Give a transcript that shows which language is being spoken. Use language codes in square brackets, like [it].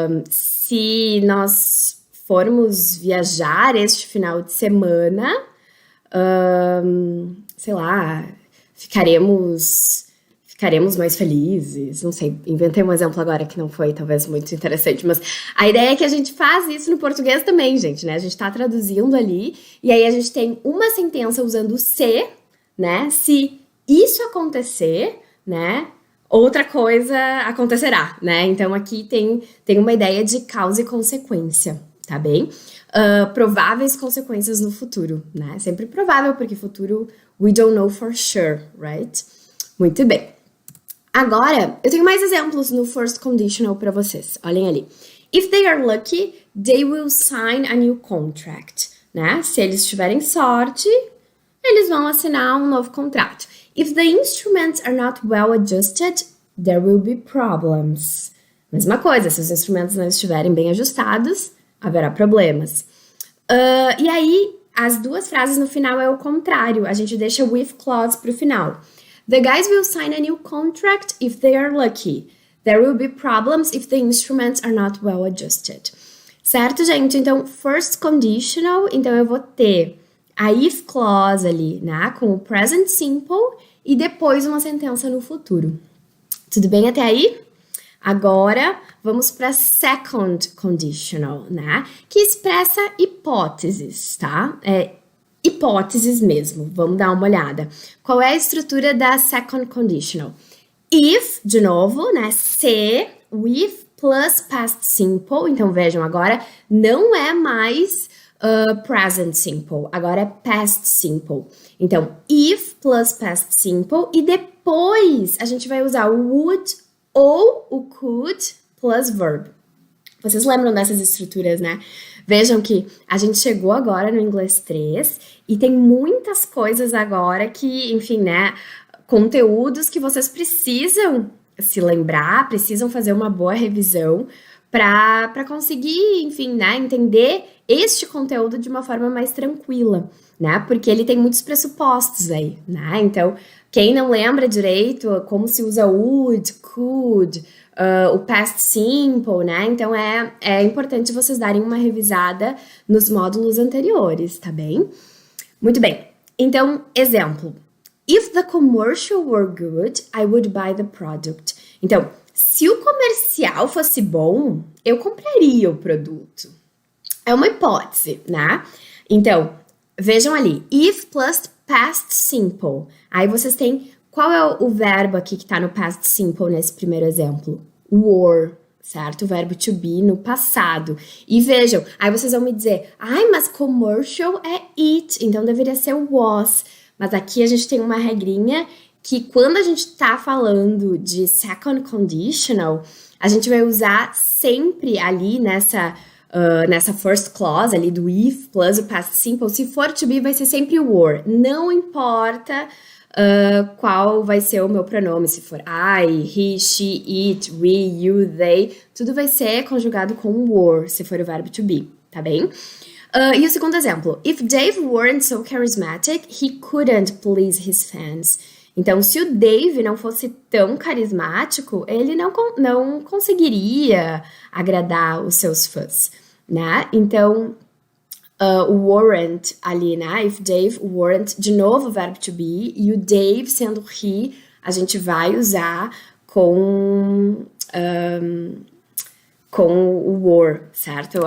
[pt] Se nós formos viajar este final de semana, sei lá, ficaremos mais felizes, não sei, inventei um exemplo agora que não foi talvez muito interessante, mas a ideia é que a gente faz isso no português também, gente, né? A gente tá traduzindo ali, e aí a gente tem uma sentença usando se, né? Se isso acontecer, né? Outra coisa acontecerá, né? Então aqui tem uma ideia de causa e consequência, tá bem? Prováveis consequências no futuro, né? Sempre provável, porque futuro [en] we don't know for sure, right? [pt] Muito bem. Agora, eu tenho mais exemplos no first conditional para vocês. Olhem ali. [en] If they are lucky, they will sign a new contract, né? [pt] Se eles tiverem sorte, eles vão assinar um novo contrato. [en] If the instruments are not well adjusted, there will be problems. [pt] Mesma coisa, se os instrumentos não estiverem bem ajustados, haverá problemas. E aí, as duas frases no final é o contrário. A gente deixa o with clause pro final. [en] The guys will sign a new contract if they are lucky. There will be problems if the instruments are not well adjusted. [pt] Certo, gente? Então, first conditional, então eu vou ter a if clause ali, né? Com o present simple e depois uma sentença no futuro. Tudo bem até aí? Agora, vamos para second conditional, né? Que expressa hipóteses, tá? hipóteses mesmo. Vamos dar uma olhada. Qual é a estrutura da second conditional? If, de novo, né? Se, with plus past simple. Então, vejam, agora não é mais present simple. Agora é past simple. Então, if plus past simple. E depois, a gente vai usar o would ou o could plus verb. Vocês lembram dessas estruturas, né? Vejam que a gente chegou agora no inglês 3 e tem muitas coisas agora que, enfim, né? Conteúdos que vocês precisam se lembrar, precisam fazer uma boa revisão para conseguir, enfim, né, entender este conteúdo de uma forma mais tranquila, né? Porque ele tem muitos pressupostos aí, né? Então, quem não lembra direito como se usa would, could, o past simple, né? Então, é importante vocês darem uma revisada nos módulos anteriores, tá bem? Muito bem. Então, exemplo. [en] If the commercial were good, I would buy the product. [pt] Então, se o comercial fosse bom, eu compraria o produto. É uma hipótese, né? Então, vejam ali. If plus past simple. Aí vocês têm... Qual é o verbo aqui que tá no past simple nesse primeiro exemplo? Were, certo? O verbo to be no passado. E vejam, aí vocês vão me dizer, ai, mas commercial é it, então deveria ser was. Mas aqui a gente tem uma regrinha que quando a gente tá falando de second conditional, a gente vai usar sempre ali nessa first clause ali do if plus o past simple. Se for to be, vai ser sempre were. Não importa qual vai ser o meu pronome, se for I, he, she, it, we, you, they, tudo vai ser conjugado com were, se for o verbo to be, tá bem? E o segundo exemplo, [en] if Dave weren't so charismatic, he couldn't please his fans. [pt] Então, se o Dave não fosse tão carismático, ele não conseguiria agradar os seus fãs, né? Então, o weren't ali, né? If Dave weren't, de novo o verbo to be, e o Dave sendo he, a gente vai usar com o were, certo?